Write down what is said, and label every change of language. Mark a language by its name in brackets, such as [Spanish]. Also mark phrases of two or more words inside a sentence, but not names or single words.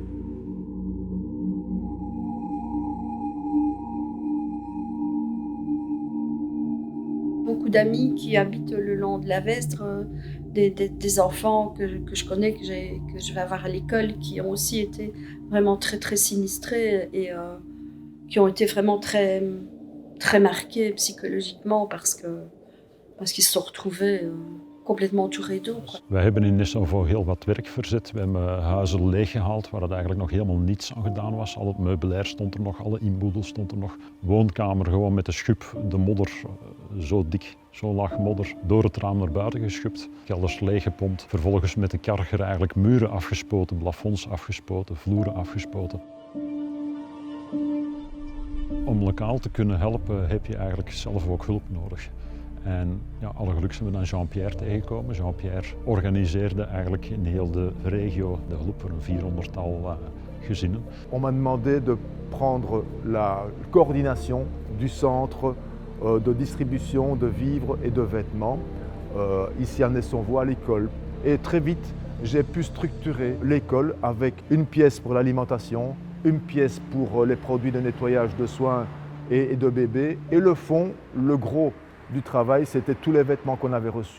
[French] Beaucoup d'amis qui habitent le long de la Vesdre, des enfants que je connais, que je vais avoir à l'école, qui ont aussi été vraiment très sinistrés et qui ont été vraiment très marqués psychologiquement parce qu'ils se sont retrouvés complètement entourés d'eau. [Dutch] Wij hebben in Sauveau heel wat werk verzet. We hebben huizen leeggehaald waar het eigenlijk nog helemaal niets aan gedaan was. Al het meubilair stond er nog, alle inboedel stond er nog. Woonkamer gewoon met de schub, de modder, zo dik, zo laag modder, door het raam naar buiten geschubt. Kelders leeggepompt, vervolgens met de karger eigenlijk muren afgespoten, plafonds afgespoten, vloeren afgespoten. Om lokaal te kunnen helpen heb je eigenlijk zelf ook hulp nodig. En ja, alle geluk zijn we dan Jean-Pierre tegengekomen. Jean-Pierre organiseerde eigenlijk in heel de regio de hulp voor een 400-tal gezinnen. [French] On m'a demandé de prendre la coordination du centre de distribution de vivres et de vêtements ici à Sauveau à l'école. Et très vite, j'ai pu structurer l'école avec une pièce pour l'alimentation, une pièce pour les produits de nettoyage de soins et de bébés, et le fond, le gros du travail, c'était tous les vêtements qu'on avait reçus.